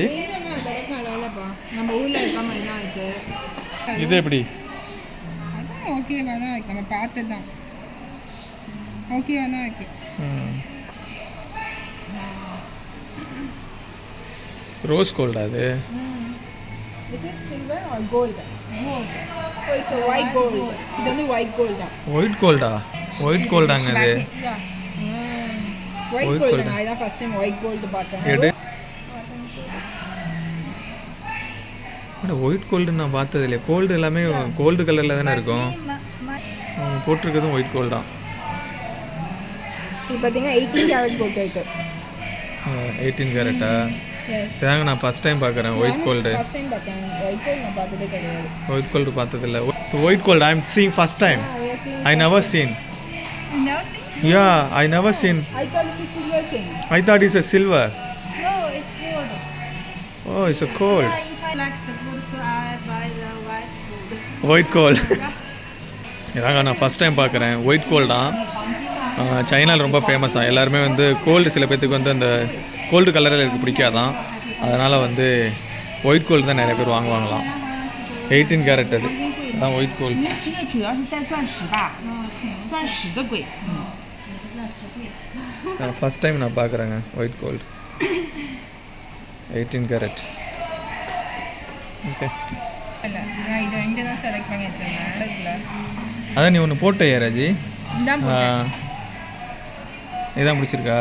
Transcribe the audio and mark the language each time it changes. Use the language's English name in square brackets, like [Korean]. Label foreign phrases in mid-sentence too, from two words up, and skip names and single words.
[Tamil] நல்லாப்பா, நம்ம ஊரில் இருக்க மாதிரி தான் இருக்கு. இது எப்படி? அதுவும் ஓகேவா தான் இருக்கு, நம்ம பார்த்தது தான் ஓகேவா தான் இருக்கு. ரோஸ் கோல்டா அது? [English] This is silver or gold? Gold. Oh, it's a white gold. [Tamil] இது வந்து [English] white gold [Tamil] தான். [English] white goldஆ? white goldஆங்க [Tamil] அது. [English] white gold [Tamil] நான் இதான் [English] first time white gold [Tamil] பார்த்தேன். எடு. அட [English] white gold [Tamil] நான் பார்த்தது இல்லையே. கோல்டு எல்லாமே [English] gold colourஇல் [Tamil] தானே இருக்கும். போட்டிருக்கிறதும் [English] white gold [Tamil] தான். இது பார்த்தீங்கன்னா 18 கேரட் போட்டு இருக்கு. 18 கேரட்டா? எஸ். தேங்க நான் [English] first time [Tamil] பார்க்குறேன் [English] white gold. first time [Tamil] பார்த்தேன். [English] white gold [Tamil] நான் பார்த்ததே கிடையாது. [English] white gold [Tamil] பார்த்தது இல்லை. [English] So white gold I am seeing first time. I never seen. You never seen? Yeah, I never seen. I thought it's a silver chain. I thought it's a silver. No, it's gold. Oh, it's a gold. Yeah, if I like the gold, so I buy the white gold. white gold. [Tamil] இதாங்க நான் [English] first time [Tamil] பார்க்குறேன். [English] white gold [Tamil] தான். சைனாவில் ரொம்ப ஃபேமஸாக எல்லாருமே வந்து கோல்டு சில பேர்த்துக்கு வந்து அந்த [English] gold colourஇல் [Tamil] எனக்கு பிடிக்காதான், அதனால் வந்து [English] white gold [Tamil] தான் நிறைய பேர் வாங்குவாங்களாம். 18 கேரட் அது அதான் [English] white gold. [Chinese] 这个主要是带钻石吧，钻石的贵。 [English] first time [Tamil] நான் பார்க்குறேங்க [English] white gold [Tamil] 18 கேரட். ஓகே இல்லை நான் இதை இங்கே தான் செலக்ட் பண்ணி வச்சுருந்தேன் இருக்குல்ல. அதான் நீ ஒன்று போட்டே ராஜி, இதான் இதான் பிடிச்சிருக்கா?